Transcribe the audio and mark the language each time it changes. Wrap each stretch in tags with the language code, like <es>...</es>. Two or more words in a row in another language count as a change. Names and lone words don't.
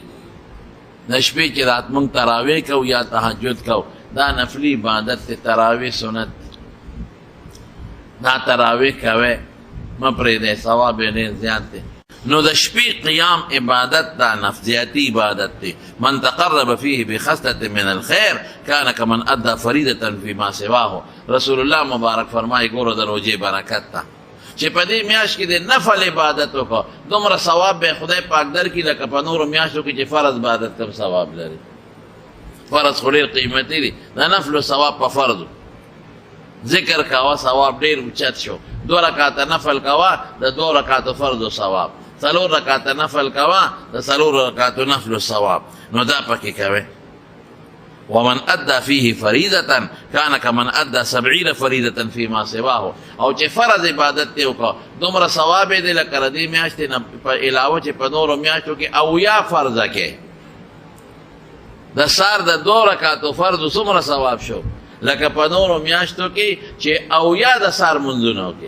<ps>د شپې چې رات مونږ تراویح کوو یا تهجد کوو، دا نفلي عبادت دی. تراویح سنت دا تراویح کوئ، مه پرېږدئ، ثواب یې ډېر زیات دی. نو د شپې قیام عبادت دا نفسیاتي عبادت دی.</ps> <ar>من تقرب فيه بخصلة من الخير كان كمن ادى فريضة فيما سواه.</ar> <ps>رسول الله مبارک فرمایي ګوره د روجې برکت ته چې په دې میاشت کې د نفل عبادت وکړه، دومره ثواب به خدای پاک درکړي لکه په نورو میاشتو کې چې فرض عبادت کم ثواب لري. فرض خو ډېر قیمتي دی، د نفلو ثواب په فرضو. ذکر کوه ثواب ډېر اوچت شو. 2 رکعته نفل کوه د 2 رکعتو فرضو ثواب، 4 رکعته نفل کوه د 4 رکعتو نفلو ثواب. نو دا پکې کوئ.</ps> <ar>ومن ادى فيه فريضه كان كمن ادى 70 فريضه فيما سواه.</ar> <ps>او چې فرض عبادت ته وکړه دومره ثواب دې لکه دې میاشتې نه په علاوه چې په نورو میاشتو کې او یا فرض کې د سار د 2 رکعاتو فرض څومره ثواب شو لکه په نورو میاشتو کې چې او یا د سار منځونو کې.</ps>